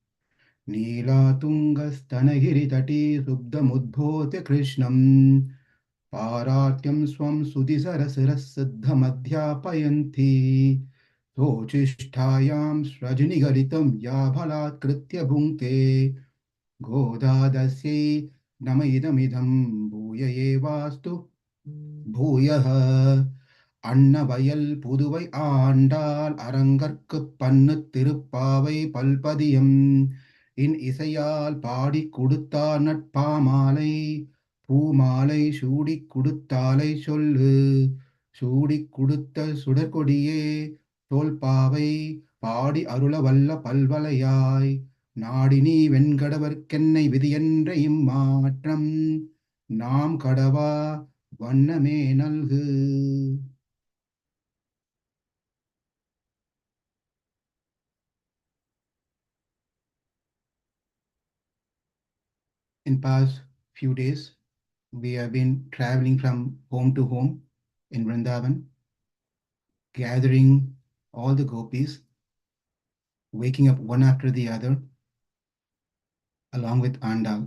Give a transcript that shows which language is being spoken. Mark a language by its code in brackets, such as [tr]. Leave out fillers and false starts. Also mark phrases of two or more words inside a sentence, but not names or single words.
[sa] नीळातुङ्गस्तनगिरि सुप्तमुद्बोध्य कृष्णं पारार्थ्यं स्वं श्रुतिशतशिरस्सिद्धमध्यापयन्ती स्वोच्छिष्टायां स्रजिनिगळितं याबलात् कृत्य भुङ्क्ते गोदातस्यै नम इदमिदं भूय एवास्तु भूयः [ta] அன்னவயல் புதுவை ஆண்டாள் அரங்கற்குப் பண்ணு திருப்பாவை பல்பதியம் இன் இசையால் பாடிக் கொடுத்தார் நட்பாமாலை பூமாலை சூடிக் கொடுத்தாலை சொல்லு சூடிக் கொடுத்த சுடர்கொடியே தோல்பாவை பாடி அருள வல்ல பல்வலையாய் நாடினி வெண்கடவர்க்கென்னை விதியென்ற இம்மாற்றம் நாம் கடவா வண்ணமே நல்கு. [en] In past few days, we have been traveling from home to home in Vrindavan, gathering all the gopis, waking up one after the other, along with Andal.